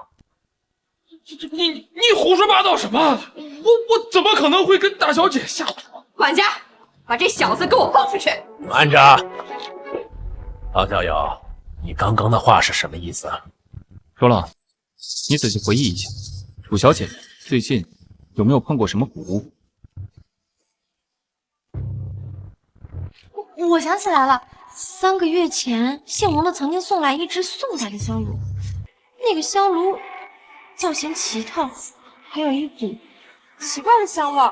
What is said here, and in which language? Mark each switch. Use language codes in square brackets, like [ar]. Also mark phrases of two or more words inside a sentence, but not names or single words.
[zh] 你胡說八道什麼？我怎麼可能會跟大小姐下毒？管家，把這小子給我放出去！慢着，方小友，你剛剛的話是什麼意思？說了，你仔細回憶一下，楚小姐最近有沒有碰過什麼古物？我想起來了，3個月前，謝蒙的曾經送來一隻宋代的香爐，那個香爐造型奇特，還有一股奇怪的香味。